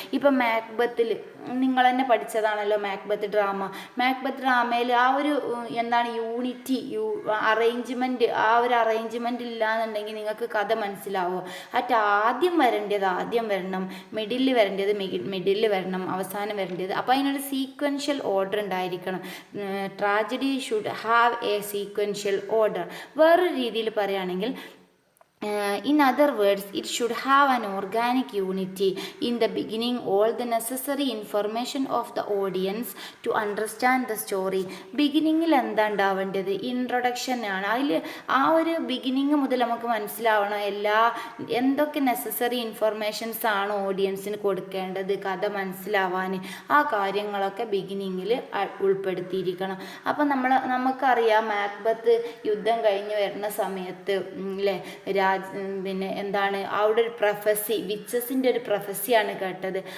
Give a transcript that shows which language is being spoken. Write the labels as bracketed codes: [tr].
[ml] ഇപ്പം മാക്ബത്തിൽ നിങ്ങൾ തന്നെ പഠിച്ചതാണല്ലോ മാക്ബത്ത് ഡ്രാമയിൽ ആ ഒരു എന്താണ് യൂണിറ്റി അറേഞ്ച്മെൻറ്റ്, ആ ഒരു അറേഞ്ച്മെൻറ്റ് ഇല്ലാന്നുണ്ടെങ്കിൽ നിങ്ങൾക്ക് കഥ മനസ്സിലാവുമോ? ആദ്യം വരേണ്ടത് ആദ്യം വരണം, മിഡിൽ വരേണ്ടത് മിഡിൽ വരണം, അവസാനം വരേണ്ടത്. അപ്പോൾ അതിനൊരു സീക്വൻഷ്യൽ ഓർഡർ ഉണ്ടായിരിക്കണം. [en] Tragedy should have a sequential order. [ml] വേറൊരു രീതിയിൽ പറയുകയാണെങ്കിൽ, [en] in other words, it should have an organic unity. In the beginning, all the necessary information of the audience to understand the story. [ml] ബിഗിനിങ്ങിൽ എന്താ ഉണ്ടാവേണ്ടത്? Introduction ആണ്. അതിൽ ആ ഒരു ബിഗിനിങ് മുതൽ നമുക്ക് മനസ്സിലാവണം എന്തൊക്കെ നെസസറി ഇൻഫർമേഷൻസ് ആണ് ഓഡിയൻസിന് കൊടുക്കേണ്ടത് കഥ മനസ്സിലാവാൻ. ആ കാര്യങ്ങളൊക്കെ ബിഗിനിങ്ങിൽ ഉൾപ്പെടുത്തിയിരിക്കണം. അപ്പം നമുക്കറിയാം മാക്ബത്ത് യുദ്ധം കഴിഞ്ഞ് വരുന്ന സമയത്ത് അല്ലേ, പിന്നെ എന്താണ് അവിടെ ഒരു പ്രൊഫസി, വിച്ചസിൻ്റെ ഒരു പ്രൊഫസിയാണ് കേട്ടത്.